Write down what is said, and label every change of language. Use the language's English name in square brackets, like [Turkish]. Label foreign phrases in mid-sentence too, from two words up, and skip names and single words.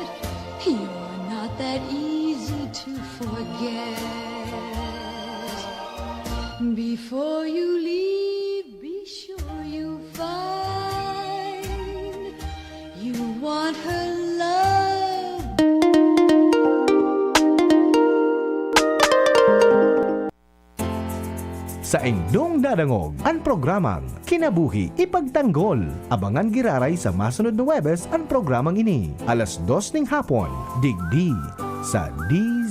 [English] You're not that easy to forget. Before you leave, be sure you find you want her love. [Bikol] Sa inyong dadangog ang programang Kinabuhi Ipagtanggol. Abangan giraray sa masunod na Webes ang programang ini. Alas 2 ng hapon, digdi sa DZGB.